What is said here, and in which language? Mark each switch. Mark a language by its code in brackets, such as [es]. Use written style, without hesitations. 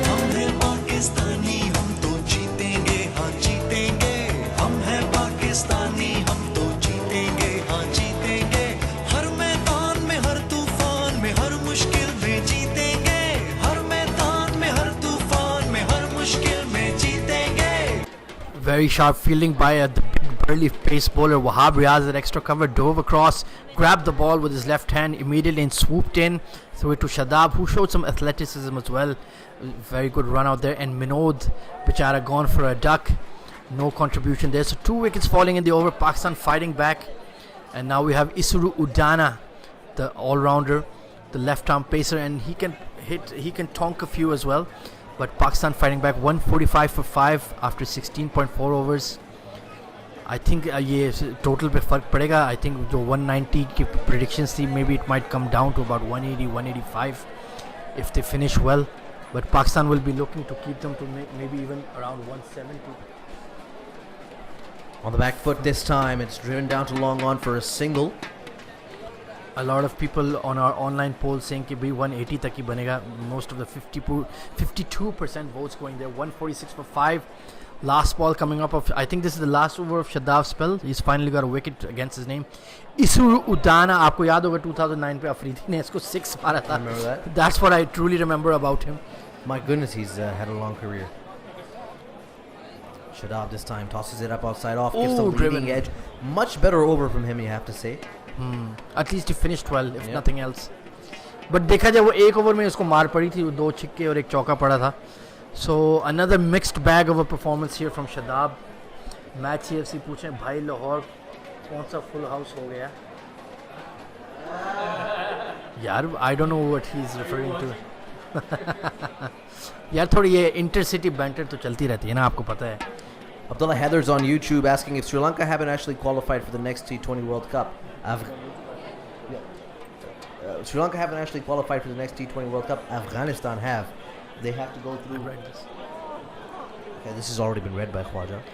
[hi] हम हैं पाकिस्तानी हम तो जीतेंगे हाँ जीतेंगे हम हैं पाकिस्तानी हम तो जीतेंगे हाँ जीतेंगे हर मैदान में हर तूफान में हर मुश्किल में जीतेंगे हर मैदान में हर तूफान में हर मुश्किल में जीतेंगे. [en] Very sharp fielding by the big burly pace bowler Wahab Riaz at extra cover, dove across, grabbed the ball with his left hand immediately and swooped in, threw it to Shadab, who showed some athleticism as well. Very good run out there. And Minod Bichara gone for a duck. No contribution there. So 2 wickets falling in the over. Pakistan fighting back. And now we have Isuru Udana, the all-rounder, the left-arm pacer, and he can tonk a few as well. But Pakistan fighting back. 145 for 5 after 16.4 overs. I think [hi] ये total पे फ़र्क पड़ेगा. [en] I think जो 190 की predictions थी, may be it might come down to about 180, 185 if they finish well. But Pakistan will be looking to keep them to maybe even around 170. On the back foot this time, it's driven down to long on for a single. A lot of people on our online poll saying [hi] कि भाई 180 तक ही बनेगा. [en] Most of the 52% votes going there. 146 for 5. Last ball coming up of, I think this is the last over of Shadav's spell. He's finally got a wicket against his name. [hi] Isuru Udana, आपको याद होगा 2009 पे अफरीदी ने इसको 6 मारा था. [en] Remember that? That's what I truly remember about him. My goodness, he's had a long career. Shadab this time tosses it up outside off, gives the Ooh, leading driven. edge. Much better over from him, you have to say. At least he finished well, if Yeah. nothing else. [hi] But देखा जाए वो एक over में उसको मार पड़ी थी, वो 2 छिक्के और एक चौका पड़ा था. [en] So another mixed bag of a performance here from Shadab. [hi] Match CFC पूछ रहे हैं भाई लाहौर कौन सा फुल हाउस हो गया यार. [en] I don't know what he's referring to. [hi] यार थोड़ी ये इंटरसिटी बैंटर तो चलती रहती है ना, आपको पता है. [en] Abdullah Heather's on YouTube asking if Sri Lanka haven't actually qualified for the next T20 World Cup. Sri Lanka haven't actually qualified for the next T20 World Cup. Afghanistan have. They have to go through. Okay, this has already been read by Khwaja.